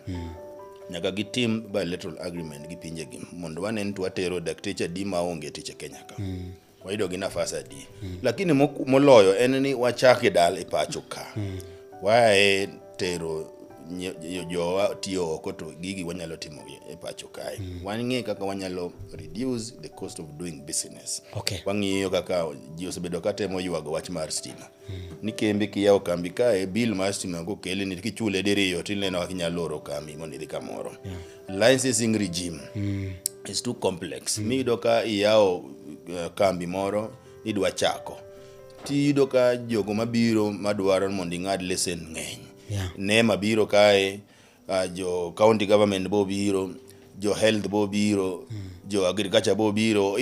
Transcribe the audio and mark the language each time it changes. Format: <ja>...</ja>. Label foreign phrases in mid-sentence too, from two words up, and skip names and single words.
<luo>Nyaka gitim</luo> <en>bilateral agreement</en> <luo>gi pinjegi mondo wanen to watero dakteche di maonge tich e Kenya ka. Wayudo gi nafas adi. Lakini moloyo en ni wachake dal e pacho ka. Wae tero jowa tiyo oko to gigi wanyalo timo e pacho kae. Wang'e kaka wanyalo</luo> <en>reduce the cost of doing business.</en> <luo>Wang'iyo kaka ji osebedo ka temo yuago wach mar stima. Ni kembe kiyawo kambi kae bill mar stima go kele ni kichule diriyo tineno kaka inyalo oro kambi mondo idhi kamoro.</luo> <en>Licensing regime is too complex.</en> <luo>Miyudo ka iyawo kambi moro idwa chako. Tiyudo ka jogo mabiro madwaro mondo ing'ad lesen ng'eny. Ne mabiro kae, jo</luo> <en>county government</en> <luo>bo biro, jo health bo biro, jo agriculture bo biro.</luo>